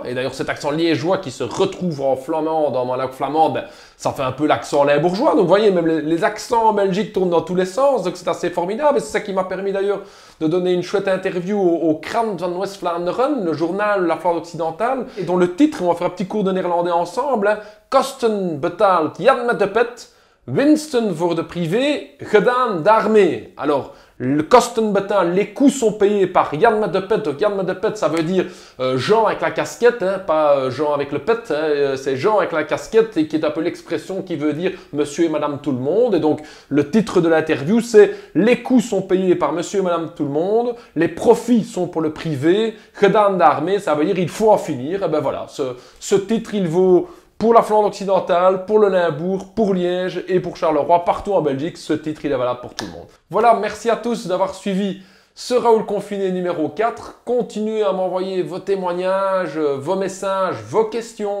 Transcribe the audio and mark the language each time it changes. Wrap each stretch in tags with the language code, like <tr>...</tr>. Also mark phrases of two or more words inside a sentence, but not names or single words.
<fr>Et d'ailleurs, cet accent liégeois qui se retrouve en flamand, dans ma langue flamande, ça fait un peu l'accent limbourgeois. Donc vous voyez, même les accents en Belgique tournent dans tous les sens, donc c'est assez formidable. Et c'est ça qui m'a permis d'ailleurs de donner une chouette interview au Krant van West-Vlaanderen, le journal de la Flandre occidentale, et dont le titre, on va faire un petit cours de néerlandais ensemble,</fr> <nl>Kosten betaalt Jan met de pet, Winsten worden privé, gedaan daarmee.</nl> <fr>Alors, le</fr> <nl>kosten betaald,</nl> <fr>les coûts sont payés par</fr> <nl>Jan met de pet.</nl> <fr>Donc</fr> <nl>Jan met de pet,</nl> <fr>ça veut dire Jean avec la casquette, hein, pas Jean avec le pet. Hein, c'est Jean avec la casquette et qui est un peu l'expression qui veut dire monsieur et madame tout le monde. Et donc, le titre de l'interview, c'est les coûts sont payés par monsieur et madame tout le monde, les profits sont pour le privé,</fr> <nl>gedaan daarmee,</nl> <fr>ça veut dire il faut en finir. Et ben voilà, ce titre, il vaut pour la Flandre occidentale, pour le Limbourg, pour Liège et pour Charleroi, partout en Belgique, ce titre il est valable pour tout le monde. Voilà, merci à tous d'avoir suivi ce Raoul Confiné numéro 4. Continuez à m'envoyer vos témoignages, vos messages, vos questions.</fr>